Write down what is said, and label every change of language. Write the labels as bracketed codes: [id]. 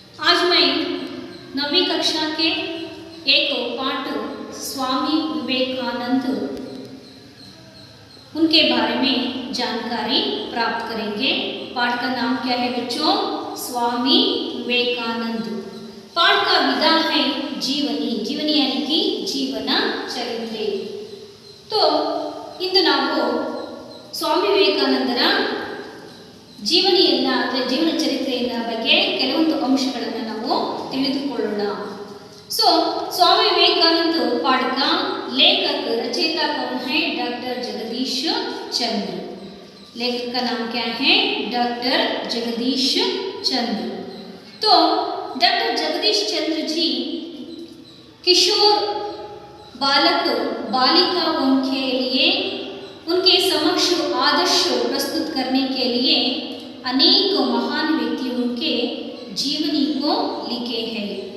[hi] आज मैं 9वीं कक्षा के एक पाठ स्वामी विवेकानंद उनके बारे में जानकारी प्राप्त करेंगे। पाठ का नाम क्या है बच्चों? स्वामी विवेकानंद। पाठ का विधा है जीवनी। जीवनी यानी कि जीवन चरित्रे। [kn] तो इंದು ನಾವು ಸ್ವಾಮಿ ವಿವೇಕಾನಂದರ ಜೀವನ ಚರಿತ್ರೆಯ ಬಗ್ಗೆ ಕೆಲವೊಂದು ಅಂಶಗಳನ್ನು ನಾವು ತಿಳಿದುಕೊಳ್ಳೋಣ। [hi] सो स्वामी विवेकानंद पाठ का लेखक रचयिता कौन है? डॉक्टर जगदीश चंद्र। लेखक का नाम क्या है? डॉक्टर जगदीश चंद्र। तो डॉक्टर जगदीश चंद्र जी किशोर बालक बालिकाओं के लिए उनके समक्ष आदर्श प्रस्तुत करने के लिए अनेक महान व्यक्तियों के जीवनी को लिखे हैं।